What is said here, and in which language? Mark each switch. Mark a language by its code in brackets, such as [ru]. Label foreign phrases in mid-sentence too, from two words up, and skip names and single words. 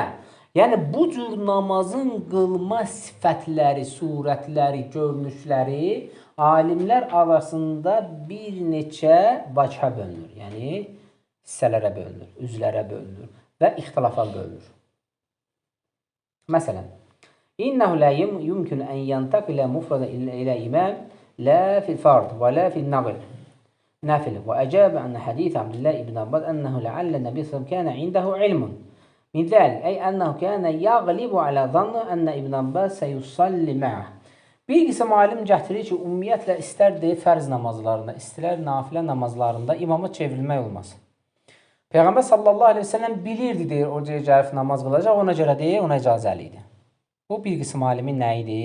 [az] Yəni bu cür namazın qılma sifətləri, surətləri, görünüşləri alimlər arasında bir neçə vəchə bölünür. Yəni hissələrə bölünür, üzlərə bölünür və ixtilafa bölünür. [ar] Məsələn, إنه لا يمكن أن ينتقل منفردا إلى إمام لا في الفرض ولا في النافلة. وأجاب عن حديث عبد الله بن عباس أنه لعل النبي صلى الله كان عنده علم من ذلك أي أنه كان يغلب على ظنه أن ابن عباس سيصلي معه. [az] Bir qism alim gətirir ki, ümumiyyətlə istər deyir fərz namazlarında, istər nafilə namazlarında imama çevrilmək olmaz. Peyğəmbər [ar] صلى الله عليه وسلم [az] bilirdi deyir, o cür gəlib namaz qılacaq, ona görə deyir, ona icazəli idi. Bu bir qism alimin nə idi?